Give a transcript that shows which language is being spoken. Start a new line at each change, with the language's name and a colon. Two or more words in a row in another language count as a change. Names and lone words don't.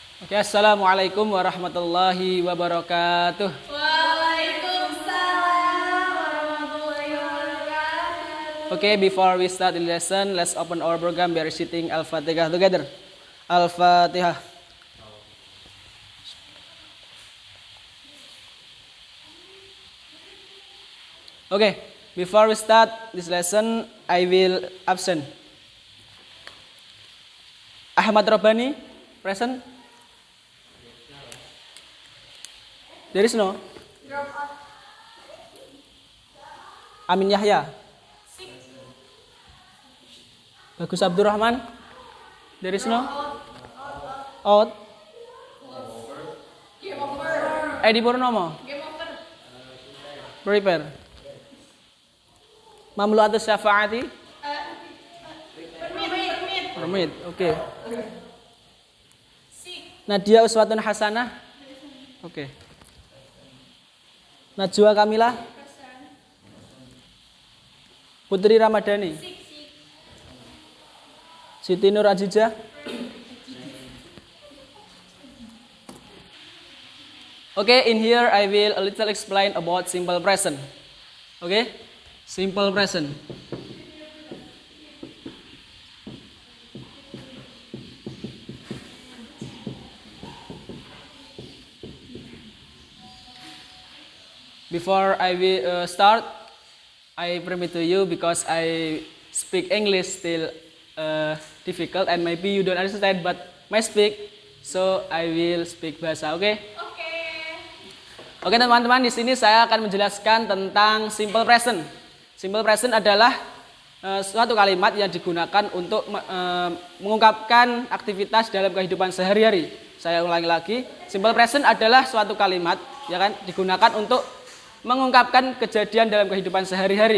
Arabic: Ya, السلام عليكم ورحمة الله وبركاته. وعليكم السلام ورحمة الله وبركاته.
English: Okay, before we start the lesson, let's open our program by reciting Al-Fatihah together. Al-Fatihah. Okay, before we start this lesson, I will absent. Ahmad Rabbani, present? There is no? Amin Yahya. Bagus Abdurrahman. There is no? Out. Edi Purnomo. Prepare. Mamlu'at Syafaati. Permit. Okay. Nadia Uswatun Hasanah. Okay. Najwa Kamila. Putri Ramadhani. Siti Nur Azizah. Okay, in here I will a little explain about simple present. Okay? Simple present. Before I will start, I permit to you because I speak English still difficult and maybe you don't understand, but my speak, so I will speak bahasa. Okay?
Indonesian: Oke teman-teman, di sini saya akan menjelaskan tentang
English: simple present. Simple present
Indonesian: adalah suatu kalimat yang digunakan untuk mengungkapkan aktivitas dalam kehidupan sehari-hari. Saya ulangi lagi,
English: simple present
Indonesian: adalah suatu kalimat ya kan digunakan untuk mengungkapkan kejadian dalam kehidupan sehari-hari.